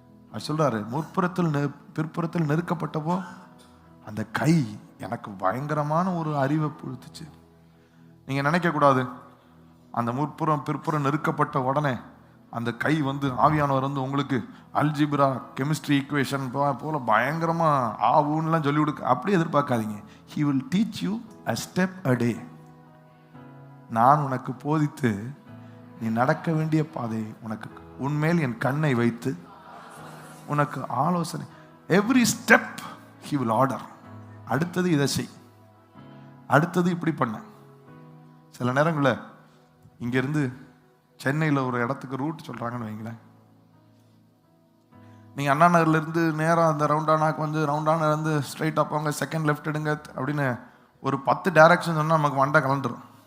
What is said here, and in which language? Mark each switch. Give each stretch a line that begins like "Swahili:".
Tamil: அவர் சொல்றாரு, முற்புறத்தில் பிற்புறத்தில் நெருக்கப்பட்டப்போ அந்த கை எனக்கு பயங்கரமான ஒரு அறிவை கொடுத்துச்சு. நீங்க நினைக்க கூடாது, அந்த முற்புறம் பிற்புறம் நெருக்கப்பட்ட உடனே அந்த கை வந்து ஆவியானவர் வந்து உங்களுக்கு அல்ஜிப்ரா கெமிஸ்ட்ரி ஈக்குவேஷன் போல பயங்கரமா ஆவுன்னுலாம் சொல்லி கொடுக்க அப்படி எதிர்பார்க்காதீங்க.
English: He will teach you a step a day.
Tamil: நான் உனக்கு போதித்து நீ நடக்க வேண்டிய பாதை உனக்கு உன்மேல் என் கண்ணை வைத்து உனக்கு ஆலோசனை.
English: Every step he will order.
Tamil: அடுத்தது இதை செய், அடுத்தது இப்படி பண்ண. சில நேரங்களில் இங்கேருந்து சென்னையில் ஒரு இடத்துக்கு ரூட் சொல்கிறாங்கன்னு வைங்களேன். நீங்கள் அண்ணா நகர்லேருந்து நேராக அந்த ரவுண்டானாக்கு வந்து ரவுண்டானிலேருந்து ஸ்ட்ரைட்டாக போங்க, செகண்ட் லெஃப்ட் எடுங்க அப்படின்னு ஒரு 10 டைரக்ஷன் சொன்னால் நமக்கு மண்டை கலண்டுரும்.